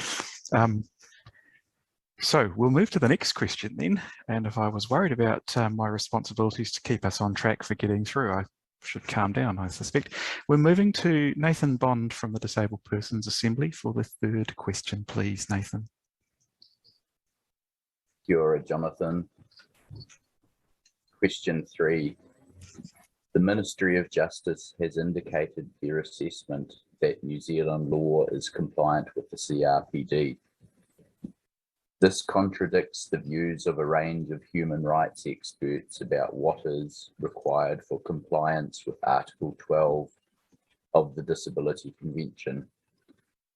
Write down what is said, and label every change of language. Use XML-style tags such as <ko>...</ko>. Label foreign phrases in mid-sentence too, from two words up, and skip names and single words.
<en>So we'll move to the next question then. And if I was worried about my responsibilities to keep us on track for getting through, I should calm down, I suspect. We're moving to Nathan Bond from the Disabled Persons Assembly for the 3rd question, please, Nathan.</en> <mi>Kia ora,</mi> <en>Jonathan. Question 3. The Ministry of Justice has indicated their assessment that New Zealand law is compliant with the CRPD. This contradicts the views of a range of human rights experts about what is required for compliance with Article 12 of the Disability Convention.</en>